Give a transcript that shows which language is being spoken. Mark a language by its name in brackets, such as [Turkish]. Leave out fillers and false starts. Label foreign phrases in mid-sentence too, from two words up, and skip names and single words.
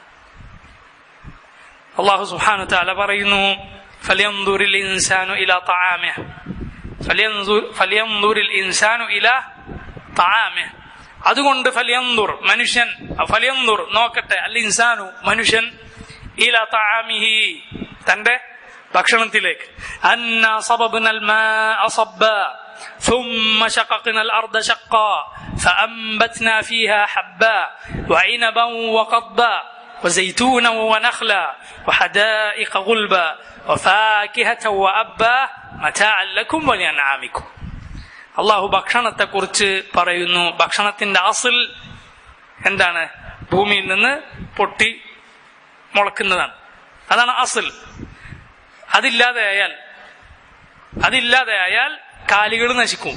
[Arabic] الله سبحانه وتعالى [Malayalam] പറയുന്നു, [Arabic] فلينظر الإنسان إلى طعامه, فلينظر الإنسان إلى طعامه. [Malayalam] അതുകൊണ്ട് ഫലിയൻദുർ, മനുഷ്യൻ, ഫലിയൻദുർ നോക്കട്ടെ, [Arabic] الإنسان [Malayalam] മനുഷ്യൻ, [Arabic] إلى طعامه [Malayalam] തന്റെ ഭക്ഷണത്തിലേക്ക്. [Arabic] أنا صببنا الماء صبا ثم شققنا الأرض شقا فأنبتنا فيها حبا وعنبا وقضبا وزيتونا ونخلا وحدائق غلبا وفاكهة وأبا متاعا لكم ولأنعامكم. [Malayalam] അള്ളാഹു ഭക്ഷണത്തെ കുറിച്ച് പറയുന്നു. ഭക്ഷണത്തിന്റെ അസിൽ എന്താണ്? ഭൂമിയിൽ നിന്ന് പൊട്ടി മുളക്കുന്നതാണ്. അതാണ് അസിൽ. അതില്ലാതെയായാൽ കാലികൾ നശിക്കും.